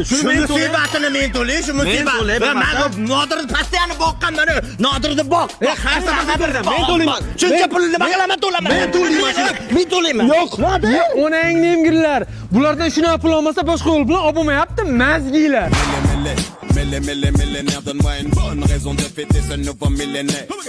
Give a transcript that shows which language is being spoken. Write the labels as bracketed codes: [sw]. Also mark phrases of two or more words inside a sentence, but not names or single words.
[uz] Shu musibatini men to'lay, shu musibat. Men Nodirni pastiyani boqqanman. Nodirni boq. Men to'layman. Shuncha pulni nima qilaman to'laman. Men to'layman. Yo'q. Onangni emgirlar. Bulardan shunaqa pul olmasa boshqa yo'l bilan olib bo'lmayapti, mazgiylar. [fr] Millionnaire, donne-moi une bonne raison de fêter ce nouveau millénaire.